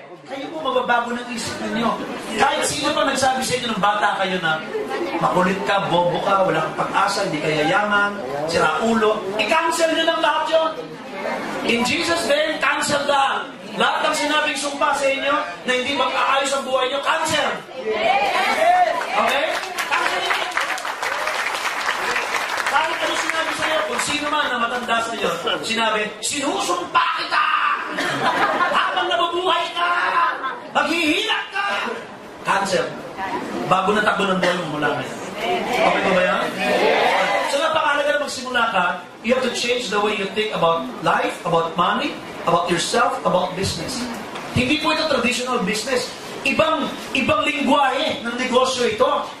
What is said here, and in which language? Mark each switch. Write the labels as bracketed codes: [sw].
[tl] Kayo po mababago ng isip ninyo. Kahit sino pa nagsabi sa inyo ng bata kayo na makulit ka, bobo ka, wala kang pag-asa, hindi ka yayaman, sira ulo, i-cancel nyo ng lahat yun. [en] In Jesus' name, cancel that. [tl] Lahat ng sinabing sumpa sa inyo na hindi mag-aayos ang buhay nyo, cancel. [en] Okay? Cancel it. [tl] Kahit ano sinabi sa iyo, kung sino man na matanda sa iyo, sinabi, sinusumpa kita! Habang nabubuhay ka! Maghihilak ka! Cancel. Bago na takbo ng bola mo mula ngayon. Okay ba yan? [en] So [tl] napakahalaga na magsimula ka, [en] you have to change the way you think about life, about money, about yourself, about business. [tl] Hindi po ito traditional business. Ibang lingwahe ng negosyo ito.